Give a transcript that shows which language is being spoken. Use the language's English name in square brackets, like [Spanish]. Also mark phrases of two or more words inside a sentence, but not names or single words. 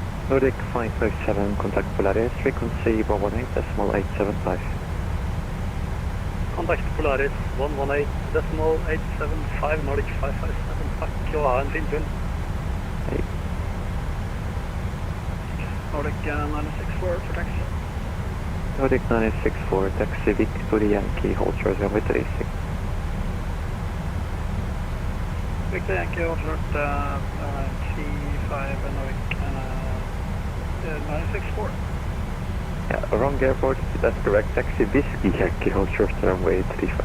[English] Nordic 557, contact Polaris, frequency 118.875. [Norwegian] Kontakt Polaris 118.875, Nordic 557. Takk, og ha en fin tur. Hei. [English] Nordic 964 for taxi. Nordic 964, taxi Victory Yankee, hold short runway 36. Victor Yankee, hold short 35, Nordic 964. Yeah, wrong airport, that's correct, taxi Whiskey Yankee, hold short runway 35.